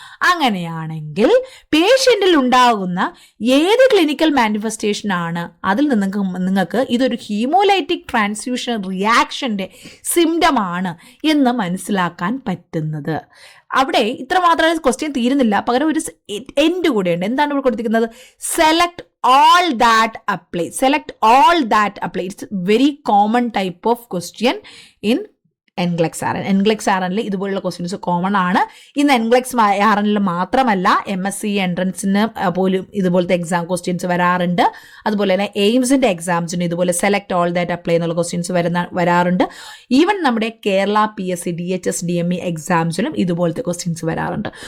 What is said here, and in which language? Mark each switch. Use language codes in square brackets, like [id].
[ml] അങ്ങനെയാണെങ്കിൽ പേഷ്യൻറ്റിൽ ഉണ്ടാകുന്ന ഏത് ക്ലിനിക്കൽ മാനിഫെസ്റ്റേഷൻ ആണ് അതിൽ നിങ്ങൾക്ക് ഇതൊരു ഹീമോലൈറ്റിക് ട്രാൻസ്ഫ്യൂഷൻ റിയാക്ഷൻ്റെ സിംറ്റമാണ് എന്ന് മനസ്സിലാക്കാൻ പറ്റുന്നത്? അവിടെ ഇത്ര മാത്രമേ ക്വസ്റ്റ്യൻ തീരുന്നില്ല, പകരം ഒരു എൻഡ് കൂടെയുണ്ട്. എന്താണ് ഇവിടെ കൊടുത്തിരിക്കുന്നത്? [en] Select all that apply. Select all that apply. It's a very common type of question in NCLEX R N. [ml] എൻഗ്ലെക്സ് R എനിൽ ഇതുപോലുള്ള ക്വസ്റ്റ്യൻസ് കോമൺ ആണ്. ഇന്ന് എൻഗ്ലെക്സ് ആർ എനിൽ മാത്രമല്ല MSc എൻട്രൻസിന് പോലും ഇതുപോലത്തെ എക്സാം ക്വസ്റ്റ്യൻസ് വരാറുണ്ട്. അതുപോലെ തന്നെ എയിംസിന്റെ എക്സാംസിന് ഇതുപോലെ [en] select all that apply [ml] എന്നുള്ള ക്വസ്റ്റ്യൻസ് വരാറുണ്ട്. ഈവൻ നമ്മുടെ കേരള PSC DHS DME എക്സാംസിലും ഇതുപോലത്തെ ക്വസ്റ്റ്യൻസ് വരാറുണ്ട്.